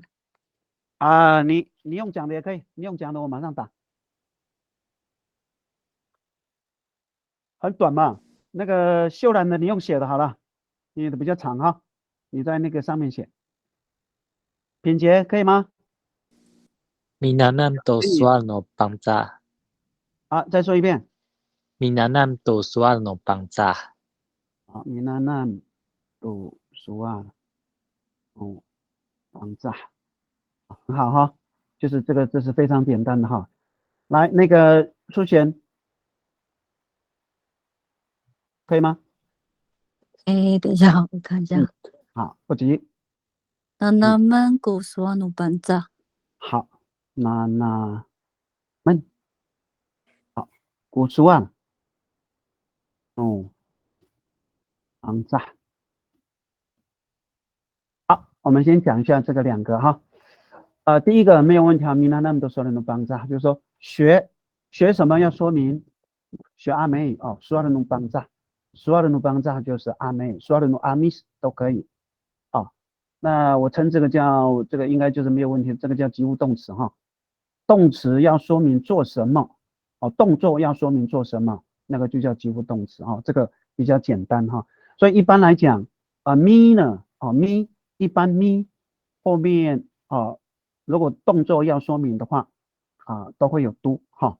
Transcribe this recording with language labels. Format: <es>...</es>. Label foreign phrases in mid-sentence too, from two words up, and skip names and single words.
<zh>你用讲的也可以，你用讲的我马上打。很短嘛，那个秀兰的你用写的好了，你的比较长哈，你在那个上面写。品杰可以吗</zh> <ami>？Minanam to suarno bangsa。</ami> <zh>再说一遍。</zh> <ami>Minanam to suarno bangsa。 Minanam to suarno bangsa。</ami> <zh>很好哈，就是这是非常简单的哈。来，那个苏贤，可以吗？等一下，我看一下。好，不急。</zh> <ami>Nanaman to suarno bangsa。</ami> <zh>好，Nanaman。好，古苏啊。bangsa。好，我们先讲一下这个两个哈。第一个没有问题啊 ，</zh> <ami>Minanam to suarno bangsa，</ami> <zh>就是说学什么要说明学阿美语</zh> <ami>suarno bangsa。 suarno bangsa</ami> <zh>就是阿美语，</zh> <ami>suarno amis</ami> <zh>都可以那我称这个叫这个应该就是没有问题，这个叫及物动词哈。动词要说明做什么，哦，动作要说明做什么，那个就叫及物动词哈。这个比较简单哈。所以一般来讲，me 呢，me 一般 me 后面如果动作要说明的话，都会有 do 哈。</zh>